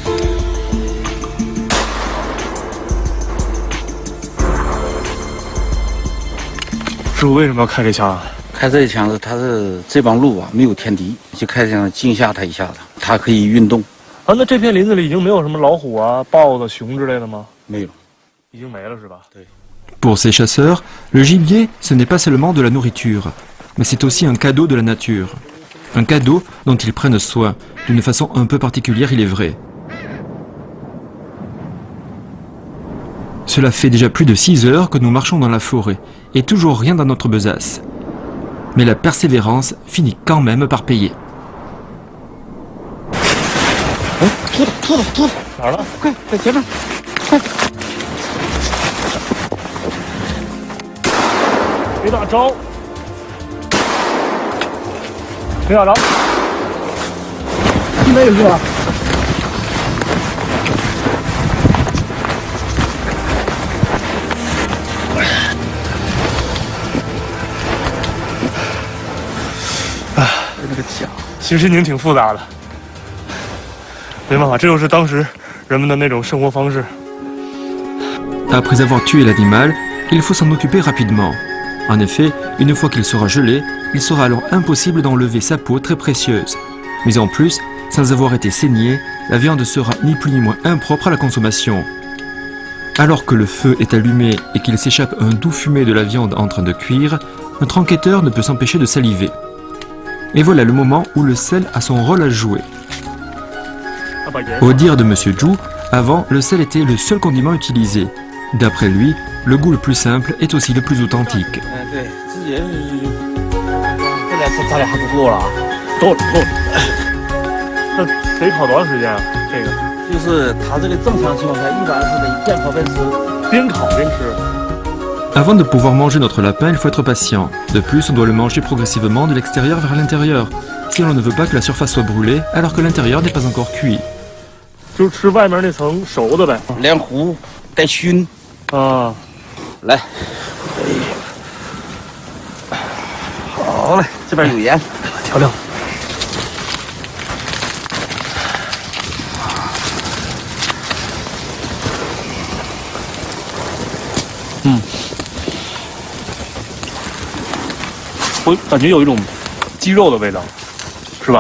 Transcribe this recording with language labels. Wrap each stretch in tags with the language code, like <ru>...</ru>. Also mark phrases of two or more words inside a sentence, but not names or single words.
<zh>师傅为什么要开这枪啊？开这一枪是它是这帮鹿啊没有天敌，就开这枪惊吓它一下子，它可以运动。啊，那这片林子里已经没有什么老虎啊、豹子、熊之类的吗？没有，已经没了是吧？对。</zh> <fr>Pour ces chasseurs, le gibier, ce n'est pas seulement de la nourriture, mais c'est aussi un cadeau de la nature. Un cadeau dont ils prennent soin, d'une façon un peu particulière, il est vrai. Cela fait déjà plus de 6 heures que nous marchons dans la forêt, et toujours rien dans notre besace. Mais la persévérance finit quand même par payer.</fr> <zh>哪儿了？快，在前面，快！没打着，没打着，那个是吧？哎，那个枪，其实心情挺复杂的。没办法，这就是当时人们的那种生活方式。</zh> <fr>Après avoir tué l'animal, il faut s'en occuper rapidement. En effet, une fois qu'il sera gelé, il sera alors impossible d'enlever sa peau très précieuse. Mais en plus, sans avoir été saignée, la viande sera ni plus ni moins impropre à la consommation. Alors que le feu est allumé et qu'il s'échappe un doux fumet de la viande en train de cuire, notre enquêteur ne peut s'empêcher de saliver. Et voilà le moment où le sel a son rôle à jouer. Au dire de Monsieur Zhu, avant, le sel était le seul condiment utilisé. D'après lui, le goût le plus simple est aussi le plus authentique.</fr> <zh>对，自己这俩咱俩还不够了啊，够了。那得烤多长时间啊？这个就是它这个正常情况下，一般是得边烤边吃，边烤边吃。</zh> <fr>Avant de pouvoir manger notre lapin, il faut être patient. De plus, on doit le manger progressivement de l'extérieur vers l'intérieur, si l'on ne veut pas que la surface soit brûlée, alors que l'intérieur n'est pas encore cuit.</fr> <zh>就吃外面那层熟的呗。连糊带熏。啊，来，好嘞，这边有盐，调料。我感觉有一种鸡肉的味道，是吧？</zh>